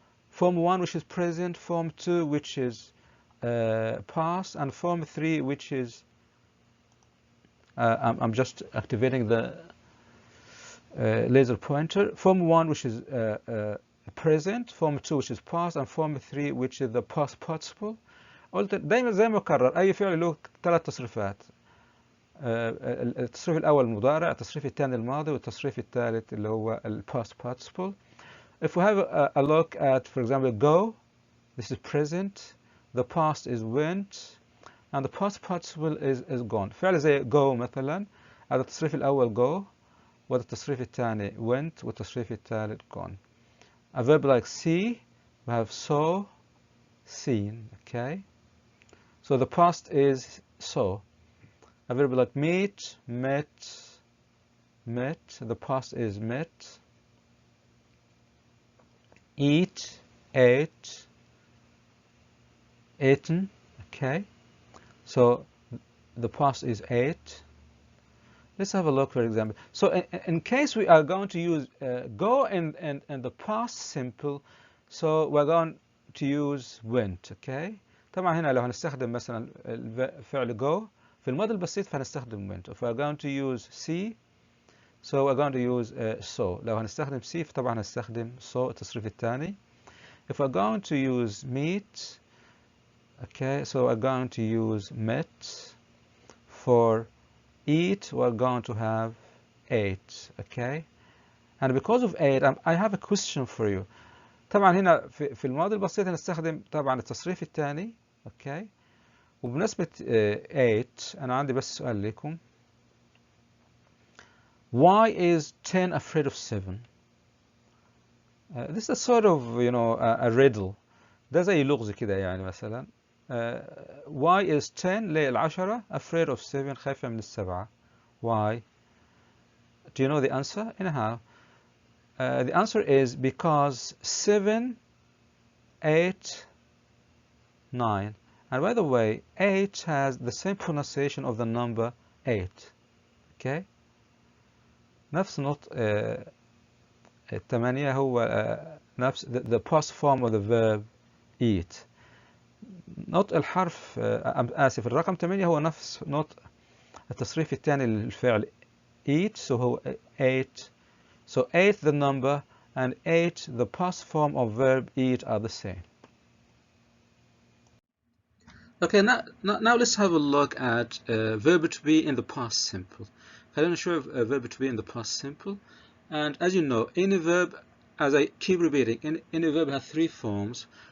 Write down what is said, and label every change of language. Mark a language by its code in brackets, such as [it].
[en] Form 1, which is present, form 2, which is past, and form 3, which is I'm just activating the laser pointer. Form 1, which is present, form 2, which is past, and form 3, which is the past participle. [ar] قلت دايما زي ما بكرر أي فعل له ثلاث تصريفات. التصريف الأول المضارع، التصريف الثاني الماضي، والتصريف الثالث اللي هو ال past participle. [en] If we have a look at, for example, go, this is present, the past is went, and the past participle is gone. [ar] فعل زي go مثلا، هذا التصريف الأول go، والتصريف الثاني went، والتصريف الثالث gone. [en] A verb like see, we have saw, seen. Okay, so the past is saw. A verb like meet, met, met, the past is met. Eat, ate, eaten. Okay, so the past is ate. Let's have a look, for example. So in case we are going to use go in the past simple, so we're going to use went. [ar] Okay, طبعا هنا لو هنستخدم مثلا الفعل go في الماضي البسيط فهنستخدم went. [en] If we're going to use see, so we're going to use saw. [ar] لو هنستخدم see فطبعا هنستخدم saw التصريف الثاني. [en] If we're going to use meet, okay, so we're going to use met. For eat, we're going to have ate. Okay, and because of ate, I have a question for you. [ar] طبعا هنا في الماضي البسيط هنستخدم طبعا التصريف الثاني. اوكي، وبمناسبة 8 أنا عندي بس سؤال لكم. [en] Why is 10 afraid of 7? This is sort of a riddle. [ar] ده زي لغز كده يعني مثلا. [en] Why is 10 [ar] ليه العشرة [en] afraid of 7 [ar] خايفة من السبعة? [en] Why? Do you know the answer? Anyhow, the answer is because 7, 8, 9. And by the way, 8 has the same pronunciation of the number 8. Okay? [ar] نفس نطق 8 هو نفس [en] the past form of the verb eat. [ar] نطق الحرف آسف الرقم 8 هو نفس نطق التصريف الثاني للفعل eat, so هو 8. [en] So 8 the number and 8 the past form of verb eat are the same. Okay, now let's have a look at verb to be in the past simple. [ar] خلينا نشوف [en] verb to be in the past simple. And as you know, any verb, as I keep repeating, any verb has three forms.